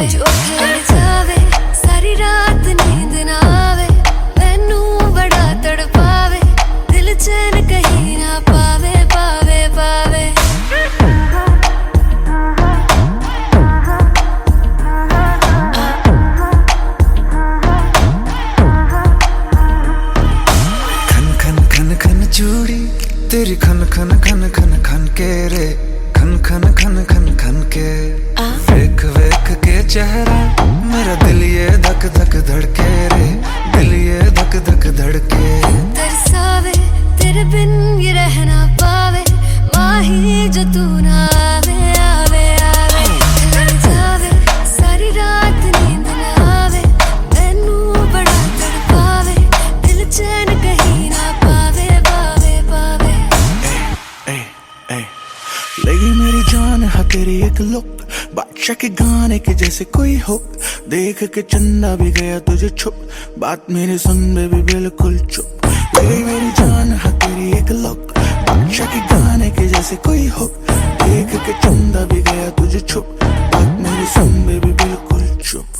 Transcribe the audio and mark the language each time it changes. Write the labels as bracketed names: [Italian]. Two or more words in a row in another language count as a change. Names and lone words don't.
[Punjabi] ਜੋ ਅੱਖ ਲੜ ਜਾਵੇ ਸਾਰੀ ਰਾਤ ਨੀਂਦ ਨਾ ਆਵੇ, ਮੈਨੂੰ ਬੜਾ ਤੜਪਾਵੇ, ਦਿਲ ਚੈਨ ਕਹੀਂ ਨਾ ਪਾਵੇ ਪਾਵੇ ਪਾਵੇ पावे। [Hindi] चूड़ी तेरी खन खन खन खन खन के रे, खन खन खन खन खन के। [Punjabi] ਵੇਖ ਵੇਖ [Hindi] के चेहरा मेरा दिल ये धक धक धड़के रे, दिल ये धक धक धड़के। तेरे बिन ये रहना [Punjabi] ਪਾਵੇ ਮਾਹੀ ਜੋ ਤੂ ਨਾ ਆਵੇ ਆਵੇ ਆਵੇ ਲੜ ਜਾਵੇ ਸਾਰੀ ਰਾਤ ਨੀਂਦ ਨਾ ਆਵੇ ਮੈਨੂੰ ਬੜਾ ਤੜਪਾਵੇ ਦਿਲ ਚੈਨ ਕਹੀਂ ਨਾ ਪਾਵੇ ਪਾਵੇ ਪਾਵੇ पावे [Hindi] लगी मेरी जान है तेरी एक लुक बादशाह के गाने के जैसे कोई हो देख के चंदा भी गया तुझे छुप बात मेरी सुन बेबी बिल्कुल चुप लगी मेरी जान है तेरी एक लुक बादशाह के गाने के जैसे कोई हो देख के चंदा भी गया तुझे छुप बात मेरी सुन बेबी बिल्कुल चुप